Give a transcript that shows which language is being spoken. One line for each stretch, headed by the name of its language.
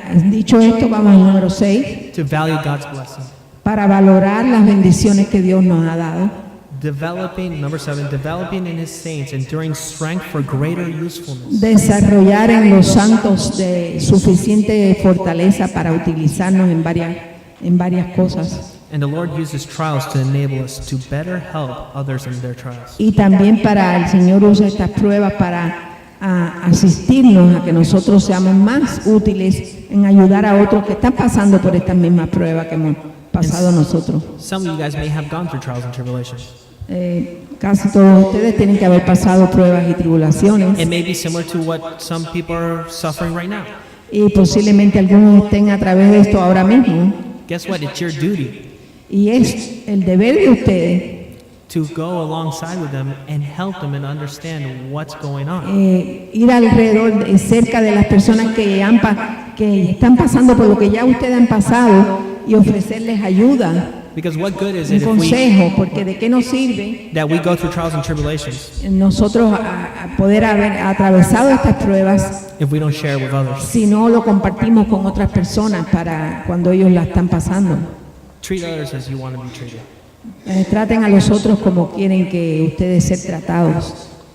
Spanish: Dicho esto, vamos al número 6,
English: to value God's blessing.
Spanish: para valorar las bendiciones que Dios nos ha dado.
English: Number 7, developing in His saints, enduring strength for greater usefulness.
Spanish: Desarrollar en los santos de suficiente fortaleza para utilizarnos en varias cosas.
English: And the Lord uses trials to enable us to better help others in their trials.
Spanish: Y también para el Señor usa estas pruebas para asistirnos a que nosotros seamos más útiles en ayudar a otros que están pasando por estas mismas pruebas que hemos pasado nosotros.
English: Some of you guys may have gone through trials and tribulations.
Spanish: Casi todos ustedes tienen que haber pasado pruebas y tribulaciones
English: It may be similar to what some people are suffering right now.
Spanish: y posiblemente algunos estén a través de esto ahora mismo.
English: Guess what? It's your duty
Spanish: Y es el deber de ustedes
English: to go alongside with them and help them and understand what's going on.
Spanish: ir alrededor, cerca de las personas que están pasando por lo que ya ustedes han pasado y ofrecerles ayuda,
English: Because what good is
Spanish: un
English: it if
Spanish: consejo, porque de qué nos sirve
English: that we go through trials and tribulations
Spanish: nosotros a poder haber atravesado estas pruebas
English: if we don't share with others?
Spanish: si no lo compartimos con otras personas para cuando ellos la están pasando.
English: Treat others as you want to be treated.
Spanish: Traten a los otros como quieren que ustedes sean tratados.